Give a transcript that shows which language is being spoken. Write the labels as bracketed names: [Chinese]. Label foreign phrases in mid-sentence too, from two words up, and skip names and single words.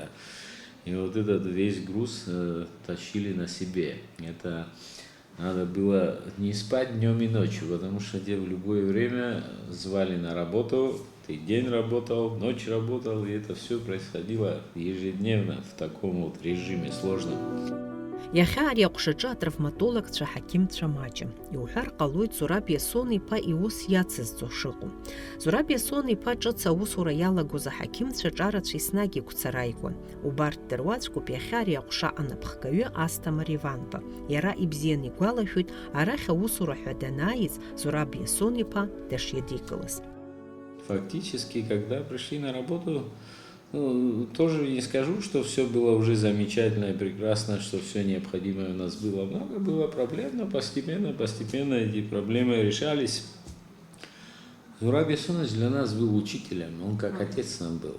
[Russian] И вот этот весь груз тащили на себе. Это надо было не спать днем и ночью, потому что те в любое время звали на работу. Ты день работал, ночь работал, и это все происходило ежедневно в таком вот режиме сложном. [Abkhazian] Иахьа ари аҟәшаҿы атравматологцәа ҳақьымцәа маҷым. Иуҳәар ҟалоит Зураб Иасон-иԥа иус иацызҵо шыҟоу. Зураб Иасон-иԥа ҿыц аусура иалагоз аҳақьымцәа ҿарацәа еснагь игәцараигон. Убарҭ дыруаӡәкуп иахьа ари аҟәша анапхгаҩы Асҭамыр Иванба. Иара ибзианы игәалашәоит арахь аусура ҳәа данааиз Зураб Иасон-иԥа дышидикылаз. [Russian] Фактически, когда пришли на работу, тоже не скажу, что все было уже замечательно и прекрасно, что все необходимое у нас было. Много было проблем, но постепенно эти проблемы решались. Зураб Ясонович для нас был учителем, он как отец нам был.